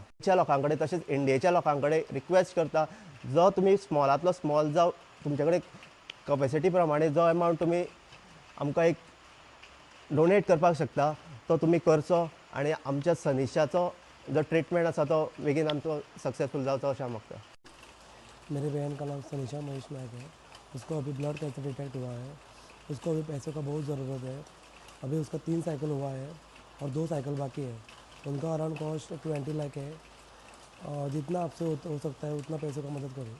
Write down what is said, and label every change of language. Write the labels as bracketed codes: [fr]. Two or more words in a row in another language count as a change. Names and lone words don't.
[kok] गोंयच्या लोकां कडेन तशेंच इंडियेच्या लोकां कडेन रिक्वेस्ट करता, जो तुमी स्मॉलांतलो स्मॉल जावं तुमचे कडेन कॅपेसिटी प्रमाणे जो एमावंट तुमी आमकां एक डोनेट करपाक शकता तो तुमी करचो आनी आमच्या सनिशाचो जो ट्रिटमेंट आसा तो बेगीन आमचो सक्सेसफुल जावचो अशें हांव मागता. [hi] मेरी बहन का नाम सनिशा महेश नायक है. उसको अभी [en] blood cancer detect [hi] हुआ है. उसको अभी पैसों का बहुत ज़रूरत है. अभी उसका 3 साइकिल हुआ है और 2 साइकिल बाकी है. उनका [en] around cost [hi] 20 लाख है. जितना आपसे हो सकता है उतना पैसों का मदद करो.